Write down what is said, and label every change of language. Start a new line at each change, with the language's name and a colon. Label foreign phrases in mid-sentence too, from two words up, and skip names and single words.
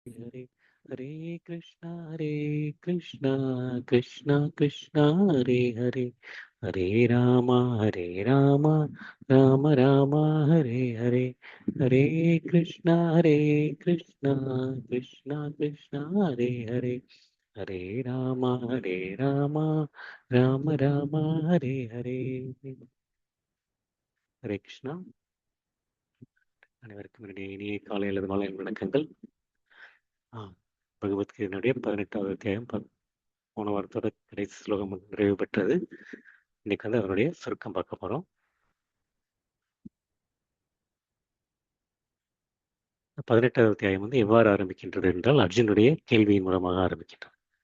Sanskrit: हरे हरे हरे कृष्णा कृष्णा कृष्णा हरे हरे हरे राम राम राम हरे हरे हरे कृष्णा कृष्णा कृष्णा हरे हरे हरे राम राम राम हरे हरे हरे कृष्णा
Tamil: அனைவருக்கும் என்னுடைய இனிய காலை அல்லது மாலை வணக்கங்கள். பகவத்கீதையினுடைய 18வது அத்தியாயம் போன வாரத்தோட கடைசி ஸ்லோகம் நிறைவு பெற்றது. இன்னைக்கு வந்து அவருடைய சுருக்கம் பார்க்க போறோம். 18வது அத்தியாயம் வந்து எவ்வாறு ஆரம்பிக்கின்றது என்றால் அர்ஜுனுடைய கேள்வியின் மூலமாக ஆரம்பிக்கின்றது.